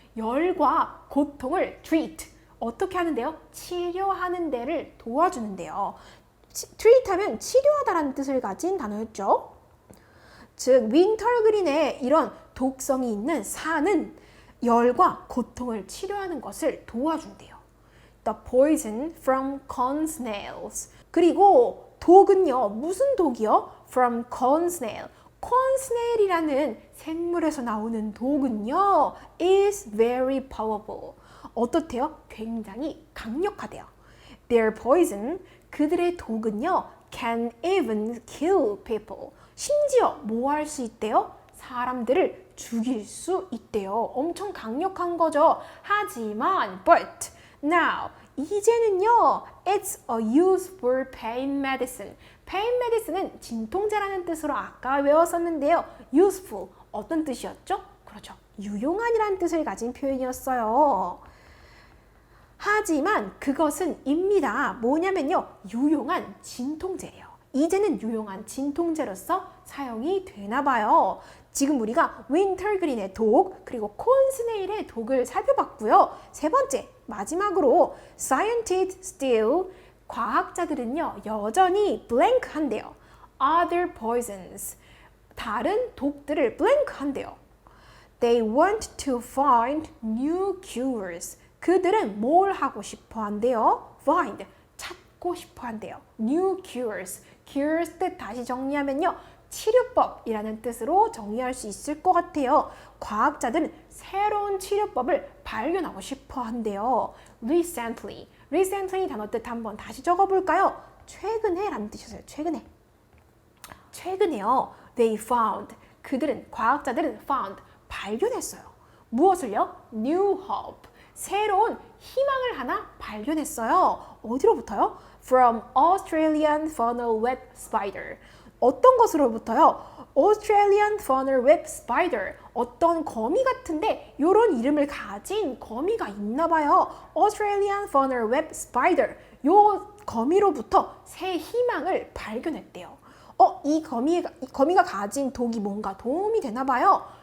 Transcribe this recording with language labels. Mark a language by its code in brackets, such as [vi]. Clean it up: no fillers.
[ko] 열과 고통을 treat. 어떻게 하는데요? 치료하는 데를 도와주는데요. treat 하면 치료하다라는 뜻을 가진 단어였죠. 즉, 윈터그린의 이런 독성이 있는 산은 열과 고통을 치료하는 것을 도와준대요. [en] The poison from corn snails. [ko] 그리고 독은요, 무슨 독이요? [en] From corn snail. [ko] corn snail이라는 생물에서 나오는 독은요, [en] is very powerful. [ko] 어떻대요? 굉장히 강력하대요. [en] Their poison, [ko] 그들의 독은요, [en] can even kill people. [ko] 심지어 뭐 할 수 있대요? 사람들을 죽일 수 있대요. 엄청 강력한 거죠. 하지만, [en] but, now, [ko] 이제는요, [en] it's a useful pain medicine. [ko] pain medicine은 진통제라는 뜻으로 아까 외웠었는데요. useful, 어떤 뜻이었죠? 그렇죠. 유용한이라는 뜻을 가진 표현이었어요. 하지만 그것은 입니다. 뭐냐면요, 유용한 진통제예요. 이제는 유용한 진통제로서 사용이 되나 봐요. 지금 우리가 윈터그린의 독, 그리고 콘스네일의 독을 살펴봤고요. 세 번째, 마지막으로 [en] scientists still, [ko] 과학자들은요, 여전히 blank 한대요. other poisons, 다른 독들을 blank 한대요. [en] They want to find new cures. [ko] 그들은 뭘 하고 싶어 한대요? find, 찾고 싶어 한대요. [en] new cures. [ko] cures 뜻 다시 정리하면요, 치료법이라는 뜻으로 정리할 수 있을 것 같아요. 과학자들은 새로운 치료법을 발견하고 싶어 한대요. [en] recently. [ko] recently 단어 뜻 한번 다시 적어볼까요? 최근에 라는 뜻이었어요. 최근에. 최근에요. [en] They found. [ko] 그들은, 과학자들은 found. 발견했어요. 무엇을요? [en] new hope. [ko] 새로운 희망을 하나 발견했어요. 어디로부터요? [en] From Australian funnel web spider. [ko] 어떤 것으로부터요? Australian funnel web spider. 어떤 거미 같은데 이런 이름을 가진 거미가 있나 봐요. [en] Australian funnel web spider. [ko] 요 거미로부터 새 희망을 발견했대요. 이 거미가 가진 독이 뭔가 도움이 되나 봐요.